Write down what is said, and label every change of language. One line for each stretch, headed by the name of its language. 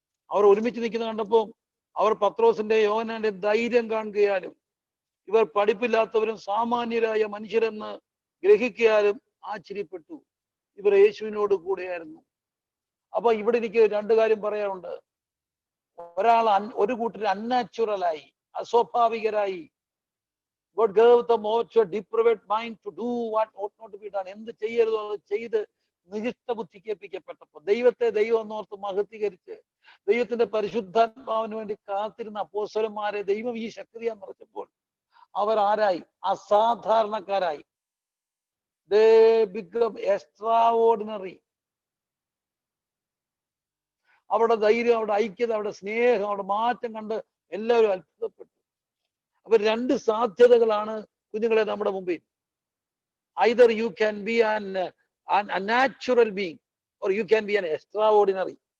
Malayalam: അവർ ഒരുമിച്ച് നിൽക്കുന്ന കണ്ടപ്പോൾ അവർ പത്രോസിന്റെ യോഹന്നാന്റെ ധൈര്യം കാണുകയാലും ഇവർ പഠിപ്പില്ലാത്തവരും സാമാന്യരായ മനുഷ്യരെന്ന് ഗ്രഹിക്കാനും ആശ്ചര്യപ്പെട്ടു. ഇവർ യേശുവിനോട് കൂടെയായിരുന്നു. അപ്പൊ ഇവിടെ എനിക്ക് 2 കാര്യം പറയാറുണ്ട്. ഒരാൾ ഒരു കൂട്ടർ അൺനാച്ചുറലായി, അസ്വാഭാവികരായി.
English: God gave them also a depraved mind to do what ought not to be done.
Malayalam: എന്ത് ചെയ്യരുതോ അത് ചെയ്ത് നികൃഷ്ട ബുദ്ധിക്കേൽപ്പിക്കപ്പെട്ടപ്പോൾ ദൈവത്തെ ദൈവം എന്നോർത്ത് മഹത്വീകരിച്ച് ദൈവത്തിന്റെ പരിശുദ്ധാത്മാവിന് വേണ്ടി കാത്തിരുന്ന അപ്പോസ്തലന്മാരെ ദൈവം ഈ ശക്തിയാ നിറച്ചപ്പോൾ അവർ ആരായി? അസാധാരണക്കാരായി.
English: They become extraordinary.
Malayalam: അവരുടെ ധൈര്യം, അവരുടെ ഐക്യത, അവരുടെ സ്നേഹം, അവരുടെ മാറ്റം കണ്ട് എല്ലാവരും അത്ഭുതപ്പെട്ടു. അപ്പൊ 2 സാധ്യതകളാണ് കുഞ്ഞുങ്ങളെ നമ്മുടെ മുമ്പിൽ.
English: either you can be a natural being or you can be an extraordinary.